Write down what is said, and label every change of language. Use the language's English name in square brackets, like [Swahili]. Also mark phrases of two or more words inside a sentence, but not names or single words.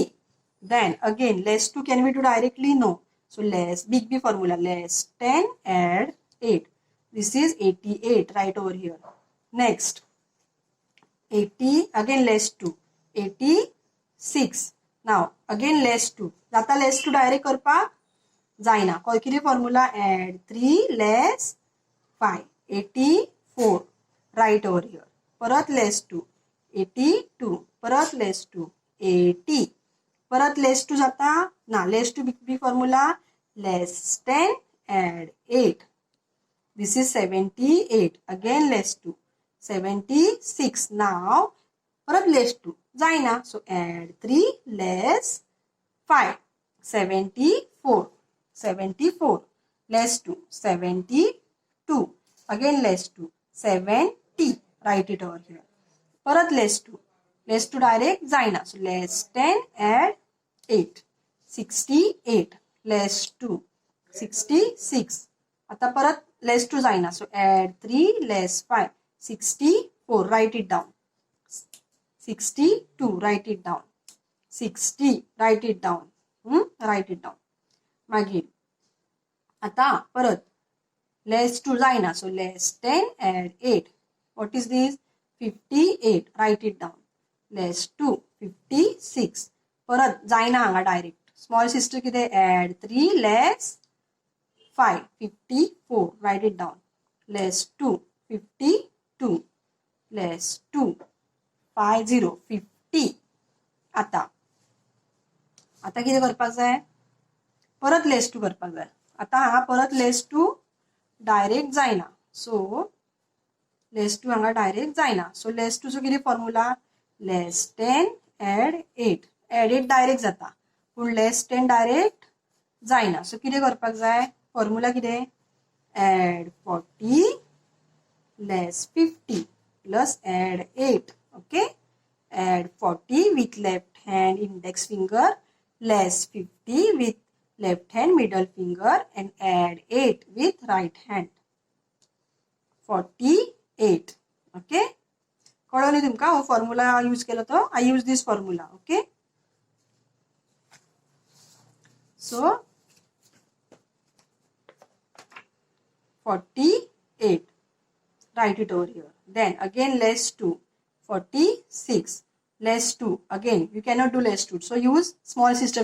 [English] Then again less 2 can we do directly? No. So less big B formula. Less 10 add 8. This is 88. Write over here. Next 80. Again less 2. 86. Now again less 2. [Konkani] Jata [English] less 2 direct [Konkani] करपा जायना. किती formula? [English] Add 3 less 5. 84. Write over here. परत less 2. 82. [Konkani] परत [English] less 2. [Konkani] 80. परत [English] less 2 [Konkani] जाता ना. [English] less 2 big formula. Less 10 add 8. This is 78. Again less 2. [Konkani] 76. Now परत [English] less 2 [Konkani] जायना. [English] So add 3 less 5. 74. 74. Less 2. 72. Again less 2. 70. Write it over here. परत less 2. Less 2 direct जायना. So less 10 add 8. 68. Less 2. 66. [Konkani] आता परत [English] less 2 जायना. So add 3 less 5. 64. Write it down. 62. Write it down. 60. Write it down. Write it down. [Konkani] मागीर आता परत [English] less 2 [Konkani] जायना. [English] So less 10 add 8. What is this? 58. Write it down. Less 2. 56. [Konkani] परत जायना हांगा डायरेक्ट. [English] Small sister कितें? Add 3 less 5. 54. Write it down. Less 2. 52. Less 2. 50. 50. [Konkani] आता कितें करपाक जाय? परत [English] less 2 [Konkani] करपाक जाय. आता हांगा परत [English] less 2 [Konkani] डायरेक्ट जायना. [English] So less two [Konkani] हांगा डायरेक्ट जायना. [English] so less two-cho [Konkani] कितें [English] formula less 10 add 8. add 8 direct [Konkani] जाता पूण [English] less 10 direct [Konkani] जायना. सो कितें करपाक जाय फॉर्मुला कितें [English] add 40 less 50 plus add 8. ओके add 40 with left hand index finger, less 50 with left hand middle finger and add 8 with right hand. 48. Okay. [Konkani] कळलं तुमका हो फॉर्म्युला यूज केला तो [English] I use this formula. okay so 48 write it over here. Then again less 2 46 less 2 again you cannot do less 2 so use small sister